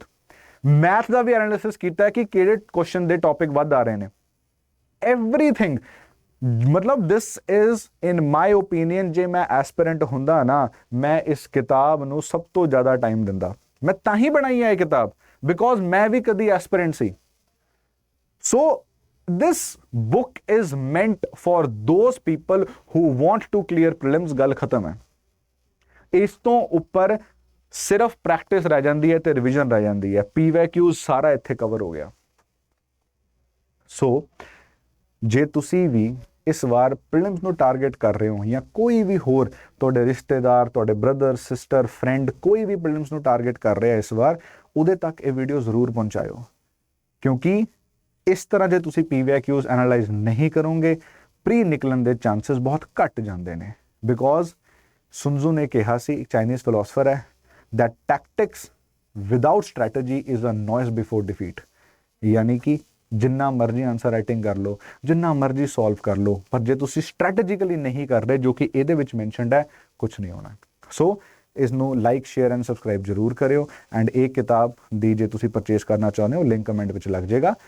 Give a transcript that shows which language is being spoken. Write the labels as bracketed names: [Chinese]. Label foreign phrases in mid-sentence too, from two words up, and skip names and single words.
[Punjabi] ਮੈਥ ਦਾ ਵੀ ਐਨਾਲਿਸਿਸ ਕੀਤਾ ਹੈ ਕਿ ਕਿਹੜੇ ਕੁਐਸਚਨ ਦੇ ਟੌਪਿਕ ਵੱਧ ਆ ਰਹੇ ਨੇ, ਐਵਰੀਥਿੰਗ। ਮਤਲਬ [English] this is in my opinion, [Punjabi] ਜੇ ਮੈਂ ਐਸਪੀਰੈਂਟ ਹੁੰਦਾ ਨਾ, ਮੈਂ ਇਸ ਕਿਤਾਬ ਨੂੰ ਸਭ ਤੋਂ ਜ਼ਿਆਦਾ ਟਾਈਮ ਦਿੰਦਾ। ਮੈਂ ਤਾਂ ਹੀ ਬਣਾਈ ਹੈ ਇਹ ਕਿਤਾਬ, ਬਿਕੋਜ਼ ਮੈਂ ਵੀ ਕਦੀ ਐਸਪੀਰੈਂਟ ਸੀ। [English] ਸੋ this book is meant for those people who want to clear prelims। [Punjabi] ਗੱਲ ਖਤਮ ਹੈ। ਇਸ ਤੋਂ ਉੱਪਰ ਸਿਰਫ ਪ੍ਰੈਕਟਿਸ ਰਹਿ ਜਾਂਦੀ ਹੈ ਤੇ ਰਿਵੀਜ਼ਨ ਰਹਿ ਜਾਂਦੀ ਹੈ। PYQ ਸਾਰਾ ਇੱਥੇ ਕਵਰ ਹੋ ਗਿਆ। ਸੋ ਜੇ ਤੁਸੀਂ ਵੀ ਇਸ ਵਾਰ ਪ੍ਰੀਲਿਮਸ ਨੂੰ ਟਾਰਗੇਟ ਕਰ ਰਹੇ ਹੋ, ਜਾਂ ਕੋਈ ਵੀ ਹੋਰ ਤੁਹਾਡੇ ਰਿਸ਼ਤੇਦਾਰ, ਤੁਹਾਡੇ ਬ੍ਰਦਰ, ਸਿਸਟਰ, ਫਰੈਂਡ, ਕੋਈ ਵੀ ਪ੍ਰੀਲਿਮਸ ਨੂੰ ਟਾਰਗੇਟ ਕਰ ਰਿਹਾ ਇਸ ਵਾਰ, ਉਹਦੇ ਤੱਕ ਇਹ ਵੀਡੀਓ ਜ਼ਰੂਰ ਪਹੁੰਚਾਇਓ। ਕਿਉਂਕਿ ਇਸ ਤਰ੍ਹਾਂ ਜੇ ਤੁਸੀਂ PYQs ਐਨਾਲਾਈਜ਼ ਨਹੀਂ ਕਰੋਗੇ, ਪ੍ਰੀ ਨਿਕਲਣ ਦੇ ਚਾਂਸਸ ਬਹੁਤ ਘੱਟ ਜਾਂਦੇ ਨੇ। ਬਿਕੋਜ਼ ਸੁਨਜ਼ੂ ਨੇ ਕਿਹਾ ਸੀ, ਇੱਕ [English] Chinese philosopher [Punjabi] ਹੈ, [English] that tactics without strategy is a noise before defeat। [Punjabi] ਯਾਨੀ ਕਿ ਜਿੰਨਾ ਮਰਜ਼ੀ [English] answer writing [Punjabi] ਕਰ ਲਓ, ਜਿੰਨਾ ਮਰਜ਼ੀ ਸੋਲਵ ਕਰ ਲਓ, ਪਰ ਜੇ ਤੁਸੀਂ ਸਟ੍ਰੈਟਜੀਕਲੀ ਨਹੀਂ ਕਰ ਰਹੇ, ਜੋ ਕਿ ਇਹਦੇ ਵਿੱਚ ਮੈਂਸ਼ਨਡ ਹੈ, ਕੁਝ ਨਹੀਂ ਹੋਣਾ। ਸੋ ਇਸ ਨੂੰ [English] like, share and subscribe [Punjabi] ਜ਼ਰੂਰ ਕਰਿਓ। ਐਂਡ ਇਹ ਕਿਤਾਬ ਦੀ ਜੇ ਤੁਸੀਂ ਪਰਚੇਸ ਕਰਨਾ ਚਾਹੁੰਦੇ ਹੋ, ਲਿੰਕ ਕਮੈਂਟ ਵਿੱਚ ਲੱਗ ਜਾਏਗਾ।